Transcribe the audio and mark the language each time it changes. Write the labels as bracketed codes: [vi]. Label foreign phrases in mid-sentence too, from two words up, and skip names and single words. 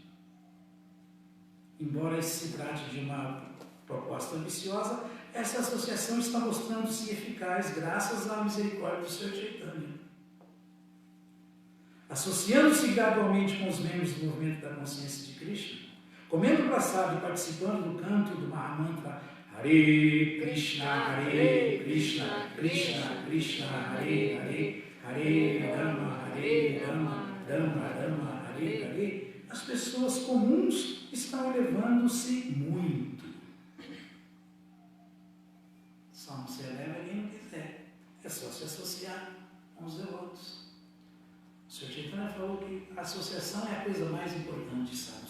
[pt] Embora se trate de uma proposta ambiciosa, essa associação está mostrando-se eficaz graças à misericórdia do Senhor Chaitanya. Associando-se gradualmente com os membros do movimento da consciência de Krishna, comendo praçada e participando do canto do Mahamantra Hare Krishna, Hare Krishna, Krishna Krishna, Hare Hare, Hare Rama, Rama Rama, Hare Hare, as pessoas comuns estão elevando-se muito. Só não se eleva quem não quiser. É só se associar com os devotos. O Sr. Chaitanya falou que a associação é a coisa mais importante, sabe?